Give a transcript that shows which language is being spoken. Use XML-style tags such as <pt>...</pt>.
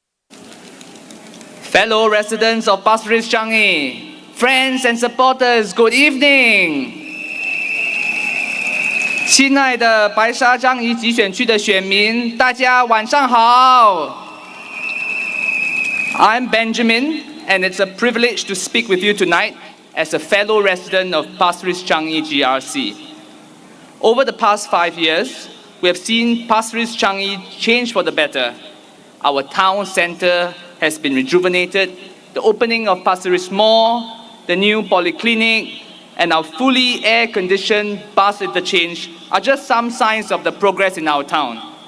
<en>Fellow residents of Pasir Changi, friends and supporters, good evening.</en> <zh>亲爱的白沙樟宜集选区的选民，大家晚上好。</zh> <en>I'm Benjamin, and it's a privilege to speak with you tonight as a fellow resident of Pasir Changi GRC. Over the past 5 years, we have seen Pasir Changi change for the better. Our town centre has been rejuvenated, the opening of Pasir Mall, the new polyclinic, and our fully air-conditioned bus interchange are just some signs of the progress in our town.</en>